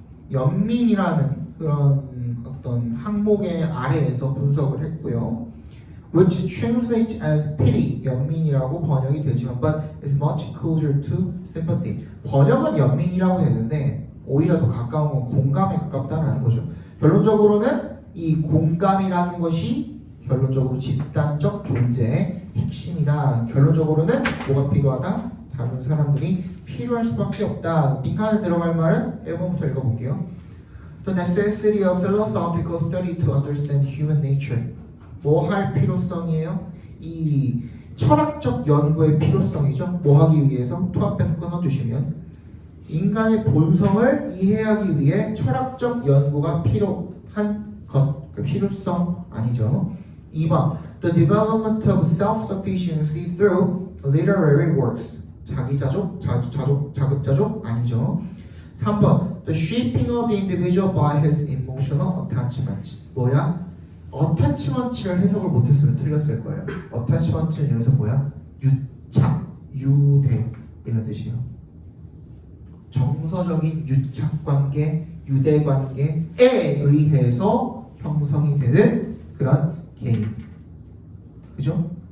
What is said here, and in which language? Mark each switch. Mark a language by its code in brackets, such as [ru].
[ko] 연민이라는 그런 어떤 항목의 아래에서 분석을 했고요. [en] Which translates as pity, [ko] 연민이라고 번역이 되지만 [en] but is much closer to sympathy. [ko] 번역은 연민이라고 되는데 오히려 더 가까운 건 공감에 가깝다는 거죠. 결론적으로는 이 공감이라는 것이 결론적으로 집단적 존재의 핵심이다. 결론적으로는 뭐가 필요하다? 다른 사람들이 필요할 수밖에 없다. 빈칸에 들어갈 말은 1번부터 읽어볼게요. [en] The necessity of philosophical study to understand human nature. [ko] 뭐 할 필요성이에요? 이 철학적 연구의 필요성이죠. 뭐 하기 위해서? 투 앞에서 끊어주시면 인간의 본성을 이해하기 위해 철학적 연구가 필요한 것. 그 필요성 아니죠. [en] 2번 The development of self-sufficiency through literary works. [ko] 자기자족, 자급자족 아니죠. [en] 3번 The shaping of the individual by his emotional attachments. [ko] 뭐야? attachment를 해석을 못했으면 틀렸을 거예요. attachment는 여기서 뭐야? 유착, 유대 이런 뜻이에요. 정서적인 유착관계, 유대관계에 의해서 형성이 되는 그런 개인. 그죠?